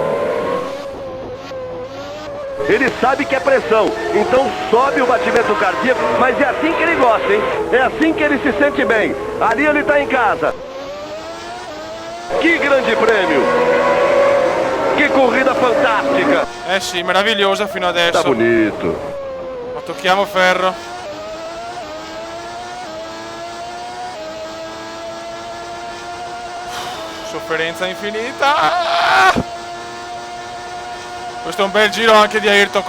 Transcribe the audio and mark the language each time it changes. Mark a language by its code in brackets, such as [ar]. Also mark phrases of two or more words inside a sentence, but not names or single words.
[pt] Ele sabe que é pressão, então sobe o batimento cardíaco, mas é assim que ele gosta, hein? É assim que ele se sente bem. Ali ele tá em casa. Que grande prêmio! Que corrida fantástica! [it] Eh sì, meravigliosa fino [pt] Tá [it] adesso. [pt] bonito. [it] Ma tocchiamo ferro. Sofferenza infinita. Questo è un bel giro anche di Ayrton.